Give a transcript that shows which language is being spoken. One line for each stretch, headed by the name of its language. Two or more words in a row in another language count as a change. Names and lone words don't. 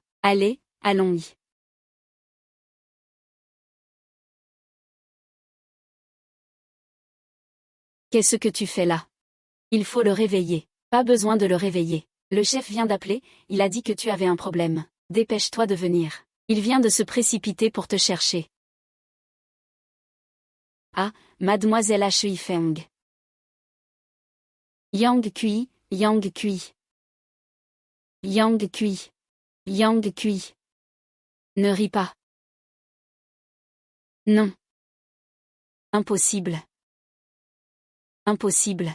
French: Allez, allons-y. Qu'est-ce que tu fais là? Il faut le réveiller. Pas besoin de le réveiller. Le chef vient d'appeler, il a dit que tu avais un problème. Dépêche-toi de venir. Il vient de se précipiter pour te chercher. Ah, mademoiselle Hui Feng. Yang Kui, Yang Kui. Yang Kui. Yang Kui. Ne ris pas. Non. Impossible. Impossible.